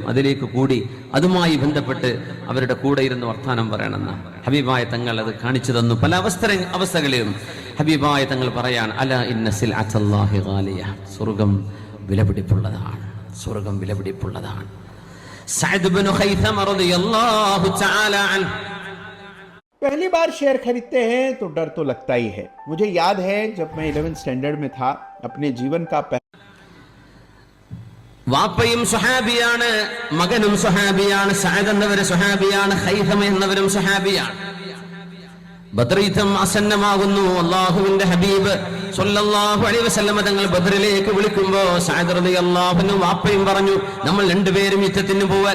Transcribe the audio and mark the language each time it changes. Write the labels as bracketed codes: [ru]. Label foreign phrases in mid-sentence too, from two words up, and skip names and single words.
[ml] അതിലേക്ക് കൂടി അതുമായി ബന്ധപ്പെട്ട് അവരുടെ കൂടെ ഇരുന്ന് വർത്താനം പറയണമെന്ന ഹബീബായ തങ്ങൾ അത് കാണിച്ചു തന്നു. പല അവസ്ഥകളിലും ഹബീബായ തങ്ങൾ പറയാണ്, [ar] ألا إن سلعة الله غالية, [ml] സ്വർഗം വിലപിടിപ്പുള്ളതാണ്, സ്വർഗം വിലപിടിപ്പുള്ളതാണ്. സഅദ് ഇബ്നു ഖൈഥമ [ar] رضي الله تعالى عنه, [hi] पहली बार शेयर खरीदते हैं तो डर तो लगता ही है. मुझे याद है जब मैं 11th स्टैंडर्ड में था, अपने जीवन का [ml] വാപ്പയും സ്വഹാബിയാണ്, മകനും സ്വഹാബിയാണ്. സഅദ് എന്നവര് സ്വഹാബിയാണ്, ഖൈഥമ എന്നവരും സ്വഹാബിയാണ്. ബദർ യുദ്ധം ആസന്നമാകുന്നു. അല്ലാഹുവിന്റെ ഹബീബ് [ar] صلى الله عليه وسلم [ml] തങ്ങൾ ബദറിലേക്ക് വിളിക്കുമ്പോ സഅദ് [ar] رضي الله عنه [ml] വാപ്പയും പറഞ്ഞു, നമ്മൾ രണ്ടുപേരും യുദ്ധത്തിന് പോവാ.